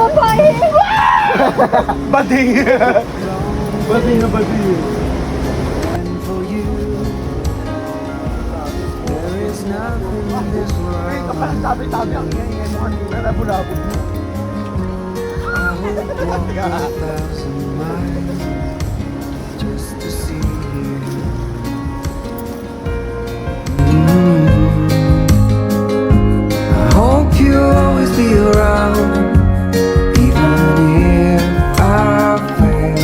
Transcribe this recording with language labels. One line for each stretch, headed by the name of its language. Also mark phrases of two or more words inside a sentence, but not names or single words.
Filipino: Bading. Bading na bading.
English: And for you, there is nothing in this world.
Filipino: Tabi-tabi ang ingay mo. Nalabo-labo.
English: I would walk 1,000 miles just to see you. I hope you'll always be around, even if I fail.